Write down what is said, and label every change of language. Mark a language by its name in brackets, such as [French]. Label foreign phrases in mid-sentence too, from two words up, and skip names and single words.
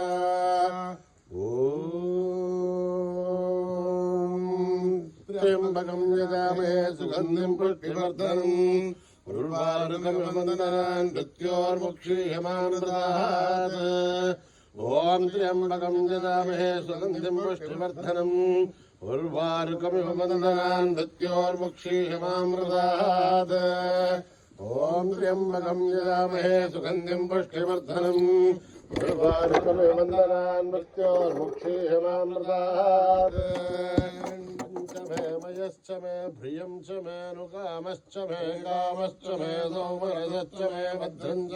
[Sanskrit] ఓం త్ర్యంబకం యజామహే సుగంధిం పుష్టివర్ధనం. ఉర్వారుకమవందనాన్ మృత్యోర్ముక్షీయమానదాత్. ఓం త్ర్యంబకం యజామహే సుగంధిం పుష్టివర్ధనం. उर्वारुकमिव वन्दनान् मृत्योर्मुक्षीयमामृतात् ॐ त्र्यम्बकं यजामहे सुगन्धिं पुष्टिवर्धनम् उर्वारुकमिव वन्दनान् मृत्योर्मुक्षीयमामृतात् मयश्च मे प्रियं च मे नुकामश्च मे कामश्च मे सौमरसश्च मे भद्रं च